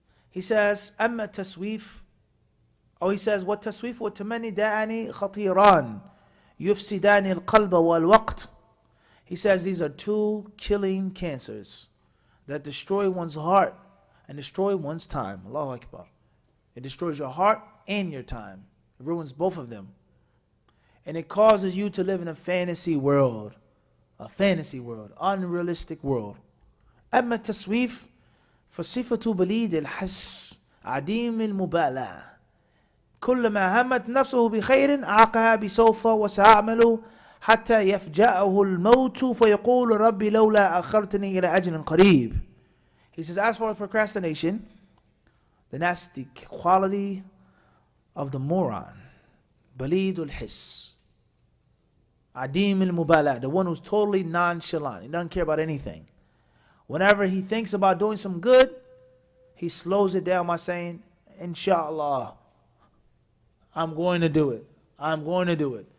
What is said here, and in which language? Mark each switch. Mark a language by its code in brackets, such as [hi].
[en] He says, [ar] أما التسويف, he says, والتسويف والتمني داعان خطيران يفسدان القلب والوقت. [en] He says these are two killing cancers that destroy one's heart and destroy one's time. Allahu Akbar. It destroys your heart and your time. It ruins both of them. And it causes you to live in a fantasy world. A fantasy world. Unrealistic world. [ar] أما التسويف فصفة بليد الحس عديم المبالاة كلما همت نفسه بخير عاقها بسوف وسأعمل حتى يفجأه الموت فيقول ربي لولا أخرتني إلى أجل قريب. [en] He says, as for procrastination, then that's the quality of the moron. [ar] بليد الحس عديم المبالاة, [en] the one who's totally nonchalant. He doesn't care about anything. Whenever he thinks about doing some good, he slows it down by saying, Inshallah, I'm going to do it. I'm going to do it.